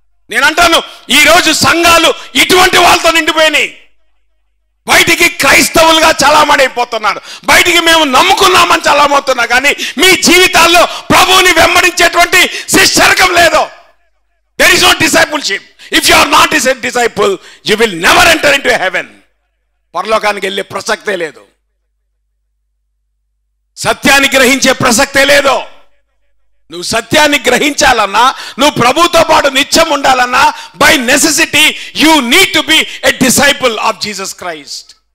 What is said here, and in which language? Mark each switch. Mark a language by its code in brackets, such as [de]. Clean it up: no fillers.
[te] నేనంటాను ఈరోజు సంఘాలు ఇటువంటి వాళ్ళతో నిండిపోయినాయి. బయటికి క్రైస్తవులుగా చలామణైపోతున్నారు, బయటికి మేము నమ్ముకున్నామని చలామవుతున్నారు కానీ మీ జీవితాల్లో ప్రభువుని వెంబడించేటువంటి శిష్యరకం లేదు. [en] There is no discipleship. If you are not a disciple, you will never enter into heaven. [te] పరలోకానికి వెళ్ళే ప్రసక్తే లేదు, సత్యాన్ని గ్రహించే ప్రసక్తే లేదు. నువ్వు సత్యాన్ని గ్రహించాలన్నా, నువ్వు ప్రభుతో పాటు నిత్యం ఉండాలన్నా, [en] By necessity you need to be a disciple of Jesus Christ.